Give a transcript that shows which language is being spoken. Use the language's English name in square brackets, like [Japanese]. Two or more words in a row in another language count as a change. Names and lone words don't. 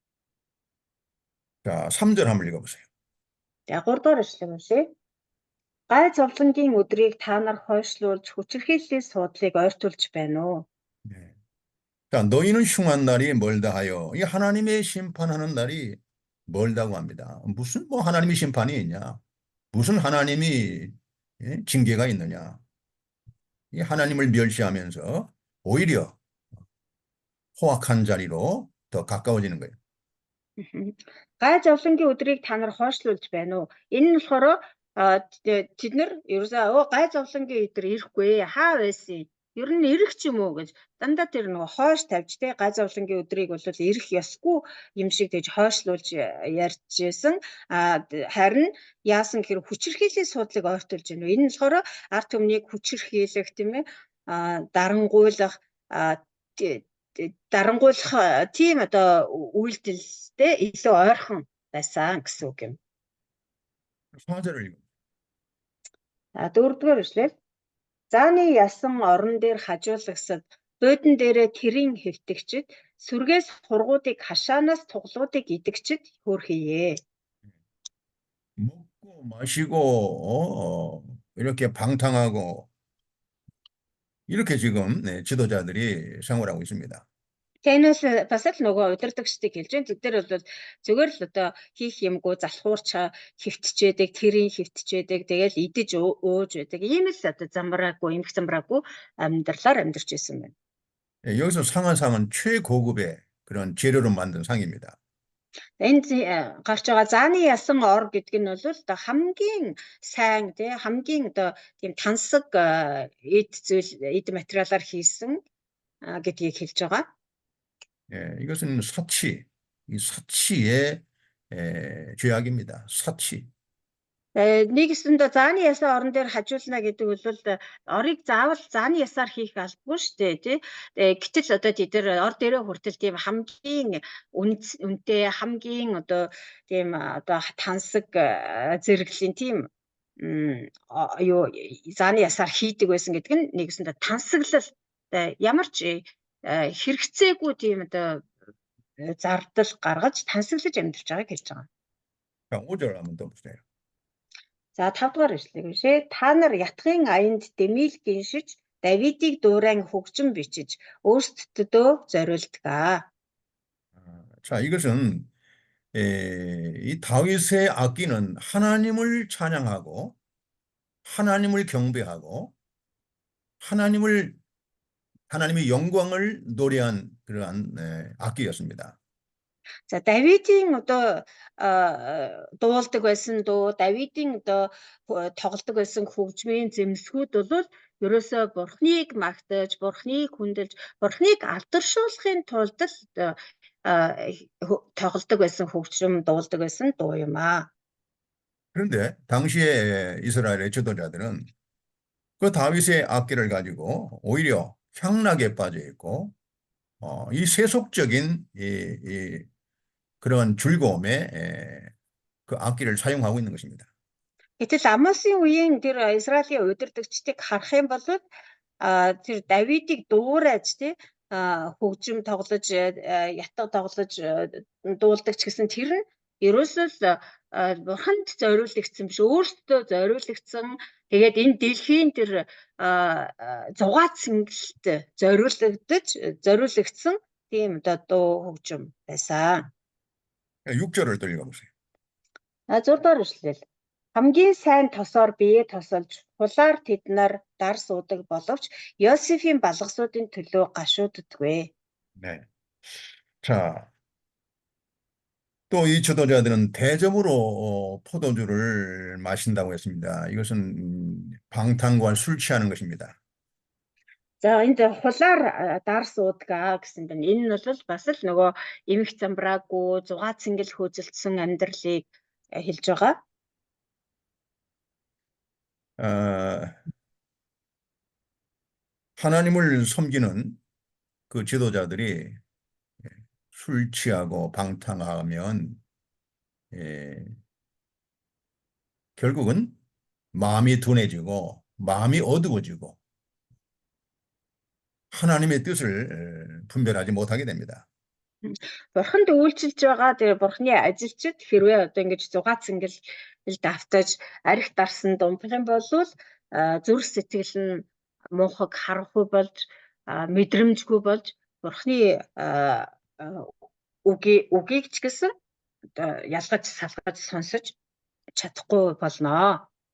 [Korean] 자, 3절 한번 읽어보세요. [Mongolian] За 3 дугаар эшлэг уншъя. Гай зовлонгийн өдрийг та нар хойшлуулж хүчирхийллийн суудлыг ойртуулж байна уу? [Korean] 네. 자, 너희는 흉한 날이 멀다 하여 이 하나님의 심판하는 날이 멀다고 합니다. 무슨 뭐 하나님의 심판이 있냐? 무슨 하나님이 징계가 있느냐? 이 하나님을 멸시하면서 오히려 포악한 자리로 더 가까워지는 거예요. [Mongolian] Гай зовлонгийн өдрийг та нар хойшлуулж байна уу? Энэ нь болохоор тэд нар ерөөсөө гай зовлонгийн өдөр ирэхгүй хаа байсан? Ер нь ирэх ч юм уу гэж дандаа тэр нөгөө хойш тавьж те гай зовлонгийн өдрийг бол ирэх ёсгүй юм шиг тэгж хойшлуулж ярьжсэн. Харин яасан гэхээр хүчирхийллийн суудлыг ойртуулж байна уу? Энэ нь болохоор ард түмнийг хүчирхийлэх тийм ээ дарангуйлах тийм одоо үйлдэлтэй илүү ойрхон байсан гэсэн үг юм. [Korean] 4절을 읽어. [Mongolian] 4-р эшлэл. Зааны ясан орон дээр хажуулагсад дойдон дээрээ тэрийн хэвтэгчд сүргээс хургуудыг хашаанаас туглуудыг идэгчд хөөрхийе. [Korean] 먹고 마시고 이렇게 방탕하고 이렇게 지금 지도자들이 생활하고 있습니다. [Mongolian] Танаас бас л нөгөө удирдагчдыг хэлж байна. Тэд нар бол зүгээр л одоо хийх юмгүй залхуурч хөвтчээдэг, тэрийн хөвтчээдэг, тэгэл идэж өөж байдаг. Ийм л одоо замбраагүй, эмх замбраагүй амьдралаар амьдарч байсан байна. [Korean] 여기서 상은 최고급의 그런 재료로 만든 상입니다. [Mongolian] Энд гарч байгаа зааны ясан ор гэдэг нь бол одоо хамгийн сайн тий хамгийн одоо тийм тансаг эд материалаар хийсэн гэдгийг хэлж байгаа. [Korean] 이것은 이 사치의 죄악입니다. 사치. [Mongolian] Нэгэсэндээ зааны ясаа орон дээр хажуулна гэдэг бол орыг заавал зааны ясаар хийх албагүй шүү дээ тий. Гэтэл одоо тэд нар ор дээрээ хүртэл тийм хамгийн үнэтэй хамгийн одоо тийм одоо тансаг зэрэглэлийн тийм юу зааны ясаар хийдэг байсан гэдэг нь нэгэсэндээ тансаглал ямар ч хэрэгцээгүй тийм одоо зардал гаргаж тансаглаж амьдарч байгааг хэлж байгаа. [Korean] 자, 5절 한번 더 보세요. [Mongolian] За 5 дугаар эшлэг бишээ. Та нар ятгын аянд дэмийл гиншиж, Давидыг дуурайн хөгжим бичиж, өөрсдөдөө зориулдаг. [Korean] 자, 이것은 이 다윗의 악기는 하나님을 찬양하고 하나님을 경배하고 하나님의 영광을 노래한 그러한 악기였습니다. [Mongolian] За Давидын одоо дуулдаг байсан дуу, Давидын одоо тоглодог байсан хөгжмийн зэмсгүүд бол ерөөсөө Бурхныг магтаж, Бурхныг хүндэлж, Бурхныг алдаршуулахын тулд тоглодог байсан хөгжим, дуулдаг байсан дуу юм аа. [Korean] 그런데 당시에 이스라엘의 지도자들은 그 다윗의 악기를 가지고 오히려 향락에 빠져 있고 이 세속적인 그런 즐거움에 그 악기를 사용하고 있는 것입니다. [Mongolian] Гэтэл Амосын үеийн тэр Израилийн удирдагчдыг харах юм бол тэр Давидыг дуурайж тий хөгжим тоглож ятга тоглож дуулдаг ч гэсэн тэр нь ерөөсөө бурханд зориулагдсан биш, өөртөө зориулагдсан. Тэгээд энэ дэлхийн тэр зугаат сэнгэлт зориулагдсан тийм одоо дуу хөгжим байсан. [Korean] 6절을 들려보세요. [Mongolian] 6 дугаар ишлэл. Хамгийн сайн тосоор биеэ тосолж хулаар тэд нар дар суудаг боловч Йосефийн балгасуудын төлөө гашууддаггүй. [Korean] 네. 자, 또 이 지도자들은 대접으로 포도주를 마신다고 했습니다. 이것은 방탕과 술 취하는 것입니다. [Mongolian] За энд хулаар дар суудаг гэсэн байна. Энэ нь бол бас л нөгөө эмх замбраагүй зугаат сэнгэл хөөцөлдсөн амьдралыг хэлж байгаа. [Korean] 하나님을 섬기는 그 지도자들이 술 취하고 방탕하면 결국은 마음이 둔해지고 마음이 어두워지고 하나님의 뜻을 분별하지 못하게 됩니다. [Mongolian] Бурханд үйлчилж байгаа тэр бурхны ажилчид хэрвээ одоо ингэж зугаат сэнгэл давтаж арх дарсан думплах юм бол зүрх сэтгэл нь муухаг харахгүй болж мэдрэмжгүй болж бурхны үгийг ч гэсэн ялгаж салгаж сонсож чадахгүй болно.